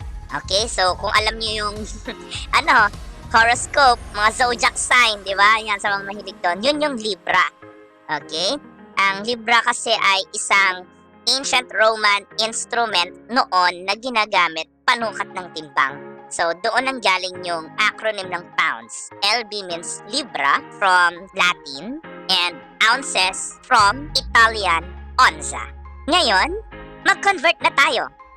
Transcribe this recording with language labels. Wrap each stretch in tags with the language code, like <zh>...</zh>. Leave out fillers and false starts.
<tl>Okay, so kung alam niyo yung horoscope, mga zodiac sign, di ba? Yan sa mga mahilig doon. Yun yung libra. Okay? Ang libra kasi ay isang ancient Roman instrument noon na ginagamit panukat ng timbang. So, doon ang galing yung acronym ng pounds.</tl> <en>LB means libra from Latin and ounces from Italian onza.</en> <tl>Ngayon, mag-convert na tayo.</tl>